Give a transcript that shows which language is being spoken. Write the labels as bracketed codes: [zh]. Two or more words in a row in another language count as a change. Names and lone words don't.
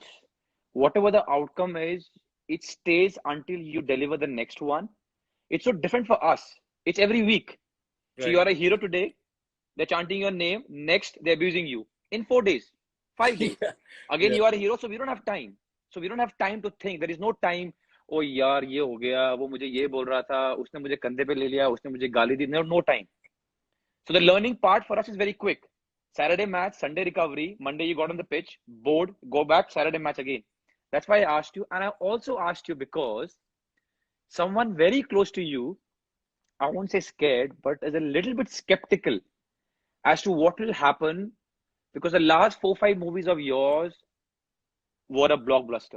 [en] Whatever the outcome is, it stays until you deliver the next one. It's so different for us. It's every week. Right. So you are a hero today, they're chanting your name. Next, they're abusing you. In 4 days, 5 days. Again, you are a hero, so we don't have time. So we don't have time to think. There is no time. [hi] ओह यार, ये हो गया, वो मुझे ये बोल रहा था, उसने मुझे कंधे पे ले लिया, उसने मुझे गाली दी. [en] No time. So the learning part for us is very quick. Saturday match, Sunday recovery, Monday you got on the pitch, bored, go back, Saturday match again. That's why I asked you. And I also asked you because someone very close to you, I won't say scared, but is a little bit skeptical as to what will happen, because the last 4-5 movies of yours were a blockbuster.